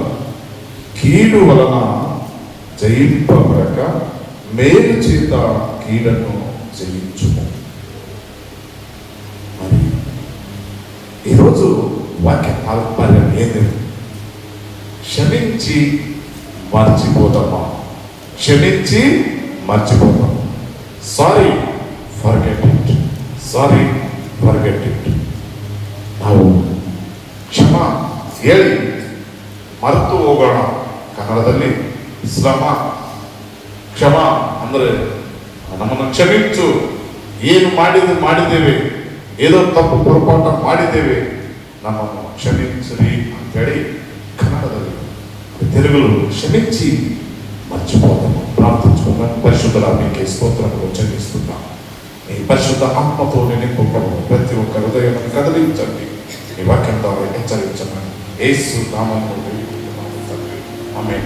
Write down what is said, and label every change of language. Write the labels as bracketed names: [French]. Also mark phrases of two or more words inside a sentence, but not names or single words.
[Telugu] కీడు వలన జయింపబడక మేలు చేత కీడను జయించుము. మరి ఈరోజు వాక్య తాత్పర్యం ఏంటి? క్షమించి మర్చిపోతామా? క్షమించి మర్చిపోతాం. [English] sorry forget it, sorry forget it. [Kannada] ನಾವು ಹೇಳಿ ಮರೆತು ಹೋಗೋಣ. ಕನ್ನಡದಲ್ಲಿ ಕ್ಷಮ ಅಂದರೆ ನಮ್ಮನ್ನು ಕ್ಷಮಿಸು, ಏನು ಮಾಡಿದ್ದೇವೆ, [Telugu] ఏదో తప్పు పొరపాటు [Kannada] ಮಾಡಿದ್ದೇವೆ, ನಮ್ಮನ್ನು ಕ್ಷಮಿಸಿರಿ ಅಂತೇಳಿ ಕನ್ನಡದಲ್ಲಿ, [Telugu] తెలుగులో క్షమించి మర్చిపోతాము. ప్రార్థించుకున్నాం. పరిశుద్ధుడా మీకే స్తోత్రములు చెల్లిస్తున్నాం. మీ పరిశుద్ధ ఆత్మతో నింపబడిన ప్రతి ఒక్క హృదయాన్ని కదిలించండి. మీ వాక్యం ద్వారా హెచ్చరించండి. యేసు నామములో వేడుకుంటున్నాము తండ్రి. ఆమేన్.